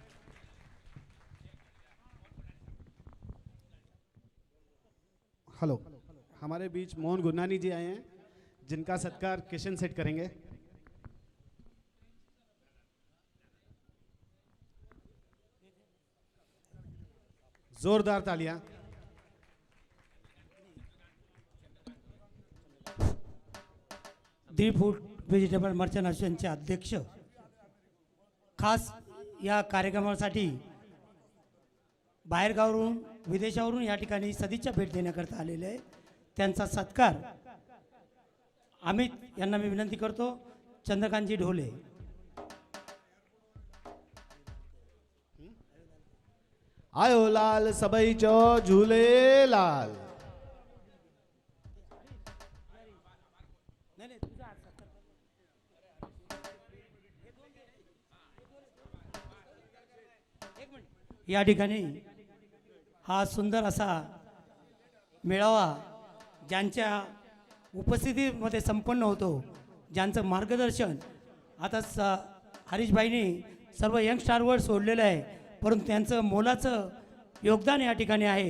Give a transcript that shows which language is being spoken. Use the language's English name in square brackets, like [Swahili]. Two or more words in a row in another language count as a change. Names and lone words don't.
[Hindi] हेलो, हमारे बीच मोहन गुरनानी जी आए हैं, जिनका सत्कार किशन सेठ करेंगे। जोरदार तालियां। [Marathi] दी फूड व्हेजिटेबल मर्चंट असोसिएशनचे अध्यक्ष खास या कार्यक्रमासाठी बाहेरगावरून विदेशावरून या ठिकाणी सदिच्छा भेट देण्याकरता आलेले आहे। त्यांचा सत्कार अमित यांना मी विनंती करतो। चंद्रकांतजी ढोले। [Sindhi] आयो लाल सबई चो झूले लाल। [Marathi] या ठिकाणी हा सुंदर असा मेळावा ज्यांच्या उपस्थितीमध्ये संपन्न होतो, ज्यांचं मार्गदर्शन आता हरीशभाईंनी सर्व यंगस्टारवर सोडलेलं आहे, परंतु त्यांचं मोलाचं योगदान या ठिकाणी आहे।